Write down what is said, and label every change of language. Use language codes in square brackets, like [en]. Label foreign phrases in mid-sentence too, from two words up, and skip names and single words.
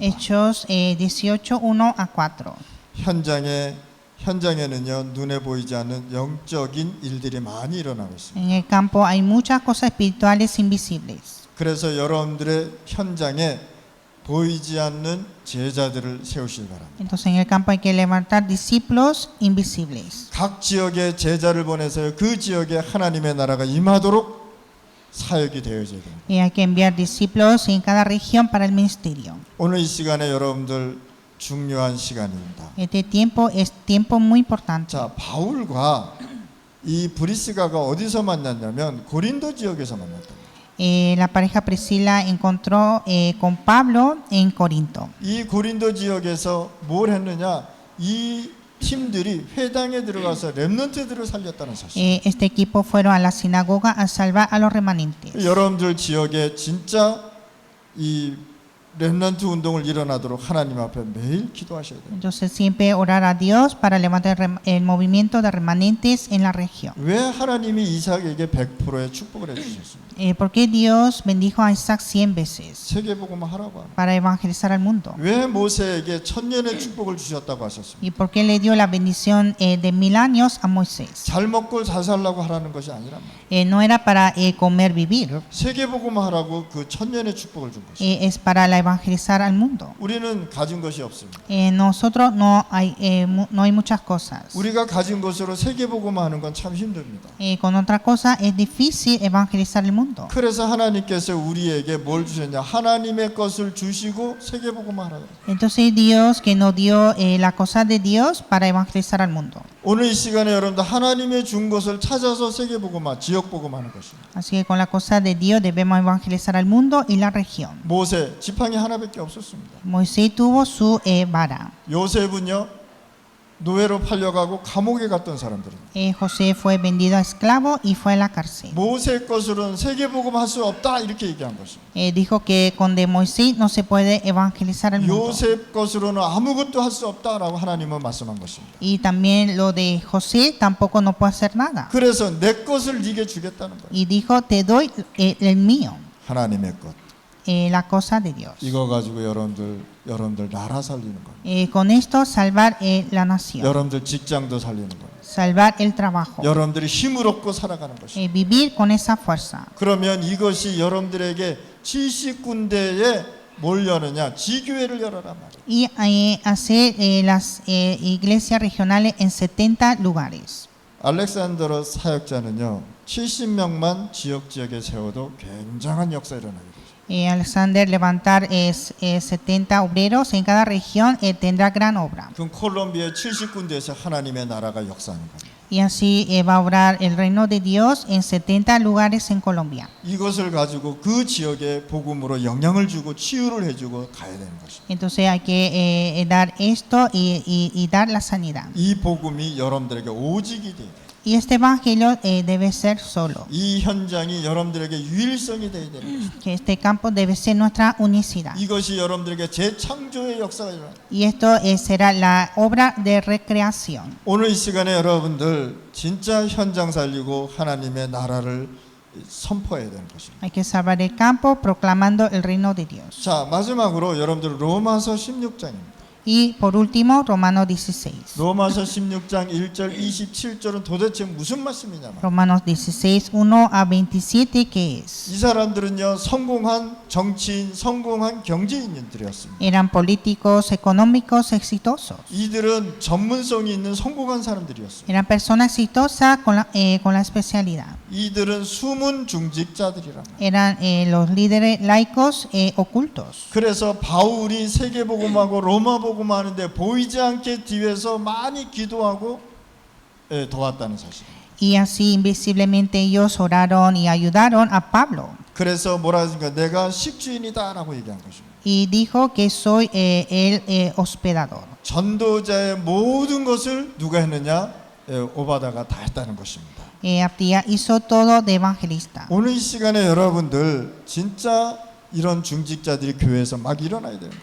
[es] Hechos 18, 1 a 4. [ko] 현장에는요 눈에 보이지 않는 영적인 일들이 많이 일어나고 있습니다. [es] En el campo hay muchas cosas espirituales invisibles. [ko] 그래서 여러분들의 현장에 보이지 않는 제자들을 세우실 바랍니다. [es] Entonces en el campo hay que levantar discípulos invisibles. [ko] 각 지역에 제자를 보내서 그 지역에 하나님의 나라가 임하도록 사역이 되어져야 됩니다. [es] Y hay que enviar discípulos en cada región para el ministerio. [ko] 오늘 이 시간에 여러분들 중요한 시간입니다. [es] Este tiempo es tiempo muy importante. [ko] 자, 바울과 이 브리스가가 어디서 만났냐면 고린도 지역에서 만났다. [es] La pareja Priscila encontró con Pablo en Corinto. [ko] 이 고린도 지역에서 뭘 했느냐? 이 팀들이 회당에 들어가서 렘넌트들을 살렸다는 사실. [es] Este equipo fueron a la sinagoga a salvar a los remanentes. [ko] 여러분들 지역에 진짜 이 렘넌트 운동을 일어나도록 하나님 앞에 매일 기도하셔야 돼요. [es] Entonces siempre orar a Dios para levantar el movimiento de remanentes en la región. [ko] 왜 하나님이 이삭에게 100%의 축복을 해주셨습니까? [es] ¿Por qué Dios bendijo a Isaac 100 veces? [ko] 세계복음을 하라고 합니다. [es] Para evangelizar al mundo. [ko] 왜 모세에게 천년의 축복을 주셨다고 하셨습니까? [es] ¿Y por qué le dio la bendición de 1000 años a Moisés? [ko] 잘 먹고 잘 살라고 하라는 것이 아니란 말이에요. [es] No era para comer, vivir. [ko] 세계복음을 하라고 그 천년의 축복을 준 것이에요. [es] Es para evangelizar al mundo. [ko] 우리는 가진 것이 없습니다. [es] Nosotros no hay muchas cosas. [ko] 우리가 가진 것으로 세계복음을 하는 건 참 힘듭니다. [es] Con otra cosa es difícil evangelizar el mundo. [ko] 그래서 하나님께서 우리에게 뭘 주셨냐? 하나님의 것을 주시고 세계복음을 하라. [es] Entonces Dios que nos dio la cosa de Dios para evangelizar al mundo. [ko] 오늘 이 시간에 여러분들 하나님의 준 것을 찾아서 세계복음화, 지역복음하는 것입니다. [es] Así que con la cosa de Dios debemos evangelizar al mundo y la región. [ko] 모세 지팡이 하나밖에 없었습니다. [es] Moisés tuvo su vara. [ko] 요셉은요 노예로 팔려가고 감옥에 갔던 사람들입니다. [es] José fue vendido a esclavo y fue a la cárcel. [ko] 모세 것으로는 세계복음 할 수 없다 이렇게 얘기한 것입니다. [es] Dijo que con de Moisés no se puede evangelizar el mundo. [ko] 요셉 것으로는 아무것도 할 수 없다라고 하나님은 말씀한 것입니다. [es] Y también lo de José tampoco no puede hacer nada. [ko] 그래서 내 것을 네게 주겠다는 거예요. [es] Y dijo, te doy el mío, [ko] 하나님의 것. [es] la cosa de Dios. [ko] 이거 가지고 여러분들 나라 살리는 거예요. [es] Con esto salvar la nación, [ko] 여러분들 직장도 살리는 거예요. [es] salvar el trabajo, [ko] 여러분들이 힘을 얻고 살아가는 것이에요. [es] vivir con esa fuerza. [ko] 그러면 이것이 여러분들에게 70군데에 뭘 여느냐? 지교회를 열어란 말이에요. [es] Y hacer las iglesias regionales en 70 lugares. [ko] 알렉산더로 사역자는요 70명만 지역에 세워도 굉장한 역사 일어나게 되죠. [es] Alexander levantar 70 obreros en cada región tendrá gran obra. [ko] 그럼 콜롬비아 70군데에서 하나님의 나라가 역사하는 겁니다. [es] Y así va a obrar el reino de Dios en 70 lugares en Colombia. [ko] 이것을 가지고 그 지역에 복음으로 영향을 주고 치유를 해주고 가야 되는 것입니다. [es] Entonces hay que dar esto y dar la sanidad. [ko] 이 복음이 여러분들에게 오직이 돼야 돼요. [es] Y este evangelio debe ser solo. [ko] 이 현장이 여러분들에게 유일성이 돼야 되는 것입니다. [es] Que este campo debe ser nuestra unicidad. [ko] 이것이 여러분들에게 재창조의 역사가 일어나요. [es] Y esto será la obra de recreación. [ko] 오늘 이 시간에 여러분들 진짜 현장 살리고 하나님의 나라를 선포해야 되는 것입니다. [es] Hay que salvar el campo proclamando el reino de Dios. [ko] 자, 마지막으로 여러분들 로마서 16장입니다. [es] Y por último, Romanos 16. [ko] 로마서 16장 1절 27절은 도대체 무슨 말씀이냐면 [es] Romanos 16, 1 a 27, ¿qué es? [ko] 이 사람들은요 성공한 정치인, 성공한 경제인들이었습니다. [es] Eran políticos económicos exitosos. [ko] 이들은 전문성이 있는 성공한 사람들이었어요. [es] Eran personas exitosas con la especialidad. [ko] 이들은 숨은 중직자들이란 말이에요. [es] Eran los líderes laicos ocultos. [ko] 그래서 바울이 세계복음하고 로마복음하는데 보이지 않게 뒤에서 많이 기도하고 도왔다는 사실입니다. [es] Y así invisiblemente ellos oraron y ayudaron a Pablo. [ko] 그래서 뭐라 하니까 내가 식주인이다라고 얘기한 것입니다. [es] Y dijo que soy el hospedador. [ko] 전도자의 모든 것을 누가 했느냐? 오바다가 다 했다는 것입니다. [es] Abdías hizo todo de evangelista. [ko] 오늘 이 시간에 여러분들 진짜 이런 중직자들이 교회에서 막 일어나야 되는 거예요.